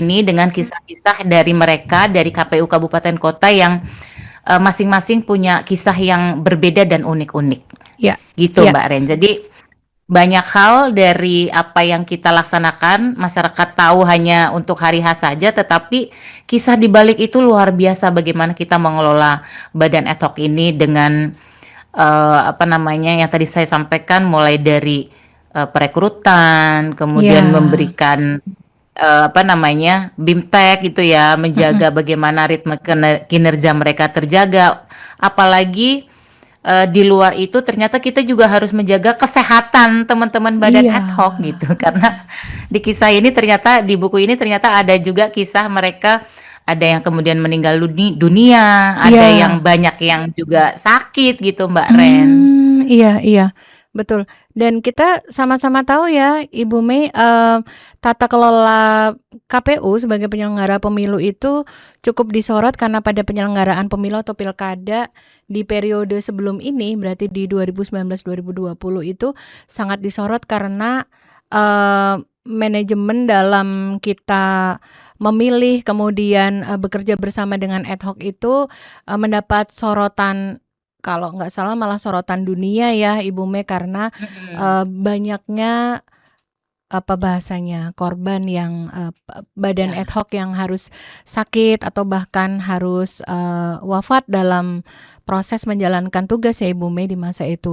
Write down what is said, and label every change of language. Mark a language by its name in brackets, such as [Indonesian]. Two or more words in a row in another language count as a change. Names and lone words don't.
[Indonesian] ini dengan kisah-kisah dari mereka dari KPU kabupaten kota yang masing-masing punya kisah yang berbeda dan unik-unik. Ya. Gitu Ya. Mbak Ren. Jadi banyak hal dari apa yang kita laksanakan, masyarakat tahu hanya untuk hari H saja, tetapi kisah di balik itu luar biasa bagaimana kita mengelola badan [Latin] ad hoc [Indonesian] ini dengan apa namanya yang tadi saya sampaikan mulai dari perekrutan, kemudian Ya. memberikan apa namanya bimtek gitu ya, Mm-mm. menjaga bagaimana ritme kinerja mereka terjaga, apalagi di luar itu ternyata kita juga harus menjaga kesehatan teman-teman badan Iya. [Latin] ad hoc [Indonesian] gitu karena di kisah ini ternyata di buku ini ternyata ada juga kisah mereka ada yang kemudian meninggal dunia, ada Iya. yang banyak yang juga sakit gitu Mbak Ren. Iya, iya, betul. Dan kita sama-sama tahu ya, Ibu Mei, tata kelola KPU sebagai penyelenggara pemilu itu cukup disorot karena pada penyelenggaraan pemilu atau pilkada di periode sebelum ini, berarti di 2019-2020 itu sangat disorot karena manajemen dalam kita memilih kemudian bekerja bersama dengan [Latin] ad hoc [Indonesian] itu mendapat sorotan, kalau nggak salah malah sorotan dunia ya Ibu Mei, karena Mm-mm. banyaknya apa bahasanya, korban yang badan ad Ya, hoc yang harus sakit atau bahkan harus wafat dalam proses menjalankan tugas ya Ibu Mei di masa itu.